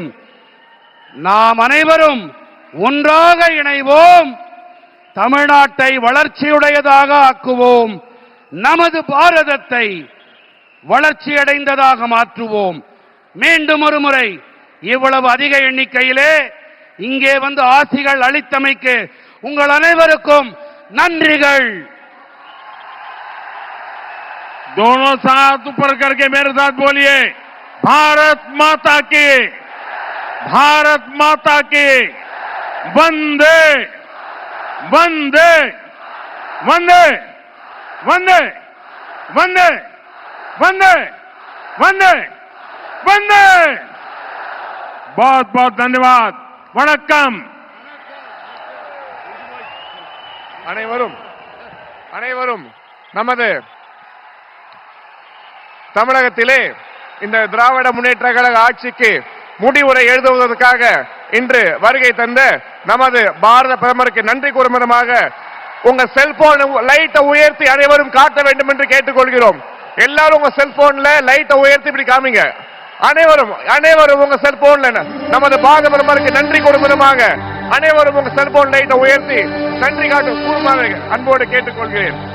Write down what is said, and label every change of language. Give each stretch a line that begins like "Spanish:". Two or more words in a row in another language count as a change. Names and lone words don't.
Tamil: நாம் அனைவரும் ஒன்றாக இணைவோம், தமிழ்நாட்டை வளர்ச்சியுடையதாக ஆக்குவோம். நமது பாரதத்தை வளர்ச்சியடைந்ததாக மாற்றுவோம். மீண்டும் ஒரு முறை இவ்வளவு அதிக எண்ணிக்கையிலே இங்கே வந்து ஆசிகள் அளித்தமைக்கு உங்கள் அனைவருக்கும் நன்றிகள்.
Hindi: दोनों साथ ऊपर करके मेरे साथ बोलिए, भारत माता की, भारत माता की, वंदे वंदे वंदे वंदे वंदे वंदे वंदे वंदे. बहुत बहुत धन्यवाद.
Tamil: वणक्कम. அனைவரும் அனைவரும் நமது தமிழகத்திலே இந்த திராவிட முன்னேற்ற கழக ஆட்சிக்கு முடிவுரை எழுதுவதற்காக இன்று வருகை தந்த நமது பாரத பிரதமருக்கு நன்றி கூறும் விதமாக உங்க செல்போன் லைட்டை உயர்த்தி அனைவரும் காட்ட வேண்டும் என்று கேட்டுக்கொள்கிறோம். எல்லாரும் உங்க செல்போன்ல லைட்டை உயர்த்தி இப்படி காமிங்க. அனைவரும் அனைவரும் உங்க செல்போன்ல நமது பாரத பிரதமருக்கு நன்றி கூறும் விதமாக அனைவரும் உங்க செல்போன் லைட்டை உயர்த்தி நன்றி காட்டும் கூறுமாறு அன்போடு கேட்டுக்கொள்கிறேன்.